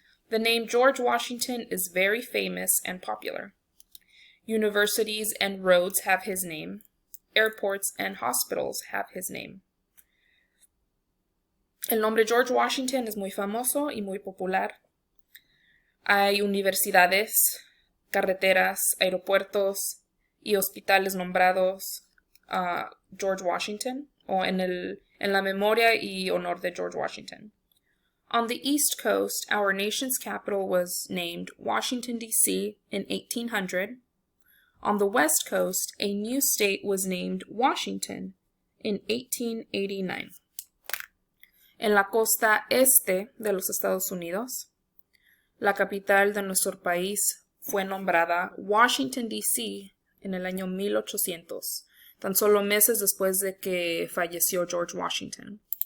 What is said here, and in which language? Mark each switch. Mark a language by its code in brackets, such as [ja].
[en] The name George Washington is very famous and popular. Universities and roads have his name. Airports and hospitals have his name. [es] El nombre George Washington es muy famoso y muy popular. Hay universidades, carreteras, aeropuertos y hospitales nombrados a George Washington o en la memoria y honor de George Washington. [en] On the East Coast, our nation's capital was named Washington, D.C. in 1800. On the West Coast, a new state was named Washington in 1889. [es] En la costa este de los Estados Unidos, la capital de nuestro país fue nombrada Washington, D.C. en el año 1800, tan solo meses después de que falleció George Washington.